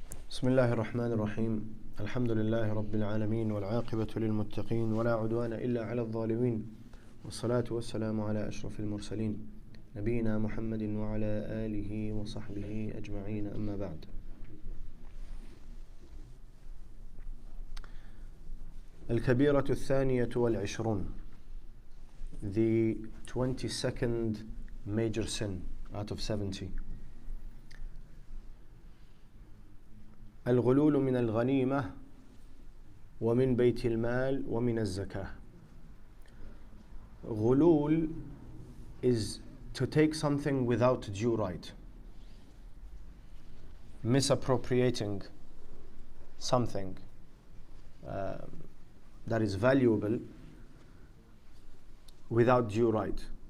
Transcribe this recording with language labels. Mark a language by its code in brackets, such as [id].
[ar] بسم الله الرحمن الرحيم. الحمد لله رب العالمين والعاقبة للمتقين ولا عدوان إلا على الظالمين، والصلاة والسلام على أشرف المرسلين نبينا محمد وعلى آله وصحبه أجمعين، أما بعد. الكبيرة الثانية والعشرون, [en] the 22nd major sin out of 70. [ar] الغلول من الغنيمة ومن بيت المال ومن الزكاة. [en] غلول is to take something without due right, misappropriating something that is valuable without due right.